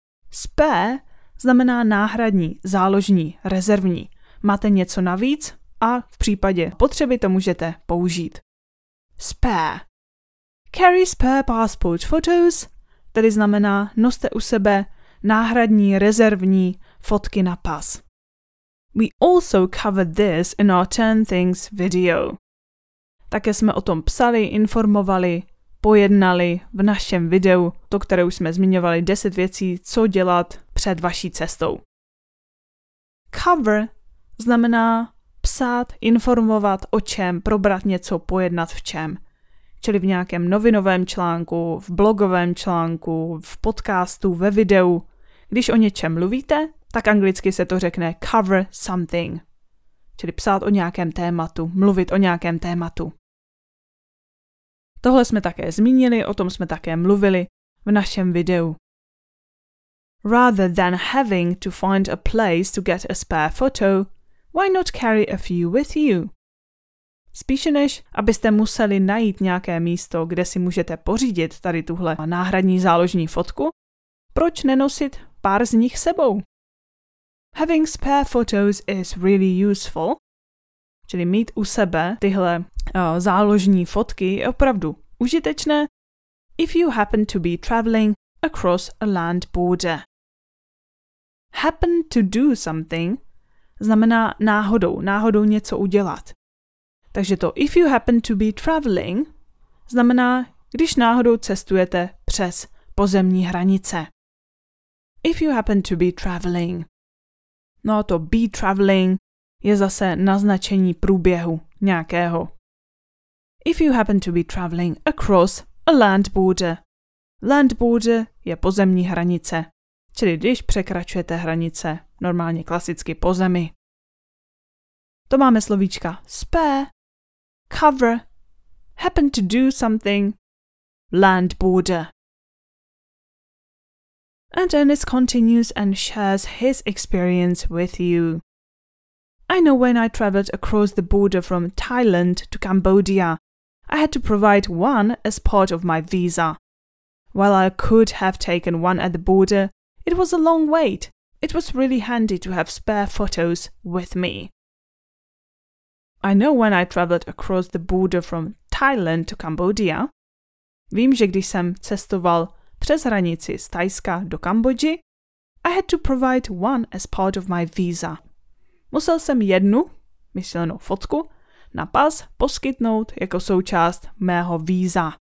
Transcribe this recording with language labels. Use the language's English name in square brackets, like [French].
[Czech] Spare znamená náhradní, záložní, rezervní. Máte něco navíc a v případě potřeby to můžete použít. Spare. [English] Carry spare passport photos, [Czech] tedy znamená noste u sebe náhradní, rezervní fotky na pas. [English] We also covered this in our 10 things video. [Czech] Také jsme o tom psali, informovali, pojednali v našem videu, to, které už jsme zmiňovali 10 věcí, co dělat před vaší cestou. Cover znamená psát, informovat o čem, probrat něco, pojednat v čem. Čili v nějakém novinovém článku, v blogovém článku, v podcastu, ve videu. Když o něčem mluvíte, tak anglicky se to řekne cover something. Čili psát o nějakém tématu, mluvit o nějakém tématu. Tohle jsme také zmínili, o tom jsme také mluvili v našem videu. [English] Rather than having to find a place to get a spare photo, why not carry a few with you? [Czech] Spíše než abyste museli najít nějaké místo, kde si můžete pořídit tady tuhle náhradní záložní fotku, proč nenosit pár z nich sebou? [English] Having spare photos is really useful, [Czech] čili mít u sebe tyhle záložní fotky je opravdu užitečné [English] if you happen to be traveling across a land border. [Czech] Happen to do something znamená náhodou něco udělat. Takže to [English] if you happen to be traveling [Czech] znamená, když náhodou cestujete přes pozemní hranice. [English] If you happen to be traveling. [Czech] No a to be traveling je zase naznačení průběhu nějakého. [English] If you happen to be traveling across a land border. [Czech] Land border je pozemní hranice, čili když překračujete hranice, normálně klasicky po zemi. To máme slovíčka spare, cover, happen to do something, land border. [English] And Ernest continues and shares his experience with you. I know when I traveled across the border from Thailand to Cambodia, I had to provide one as part of my visa. While I could have taken one at the border, it was a long wait. It was really handy to have spare photos with me. I know when I traveled across the border from Thailand to Cambodia. [Czech] Vím, že když jsem cestoval přes hranici z Thajska do Kambodži, [English] I had to provide one as part of my visa. [Czech] Musel jsem jednu, myšlenou fotku, na pas poskytnout jako součást mého víza.